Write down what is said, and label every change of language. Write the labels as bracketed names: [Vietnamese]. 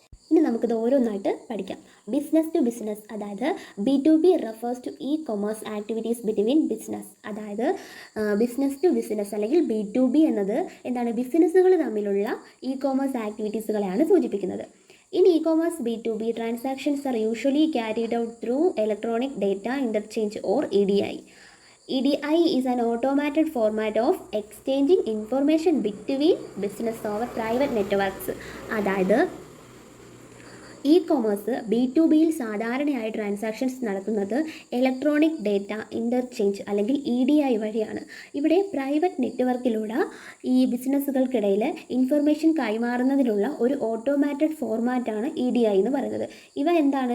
[Malayalam] ഇനി നമുക്കിത് ഓരോന്നായിട്ട് പഠിക്കാം. [English] Business to business, അതായത് B2B refers to e-commerce activities between business. [Malayalam] അതായത് ബിസിനസ് ടു ബിസിനസ് അല്ലെങ്കിൽ B2B എന്നത് എന്താണ് ബിസിനസ്സുകൾ തമ്മിലുള്ള ഇ-കൊമേഴ്സ് ആക്ടിവിറ്റീസുകളെയാണ് സൂചിപ്പിക്കുന്നത്. [English] In e-commerce B2B transactions are usually carried out through electronic data interchange or EDI. EDI is an automated format of exchanging information between business over private networks. അതായത് [Malayalam] E commerce B2Bയിൽ സാധാരണയായി transactions നടത്തുന്നത് electronic data interchange അല്ലെങ്കിൽ EDI വഴിയാണ്. ഇവിടെ private നെറ്റ്വർക്കിലൂടെ ഈ ബിസിനസ്സുകൾക്കിടയിൽ information കൈമാറുന്നതിനുള്ള ഒരു automated ഫോർമാറ്റാണ് EDI എന്ന് പറയുന്നത്. ഇവ എന്താണ്?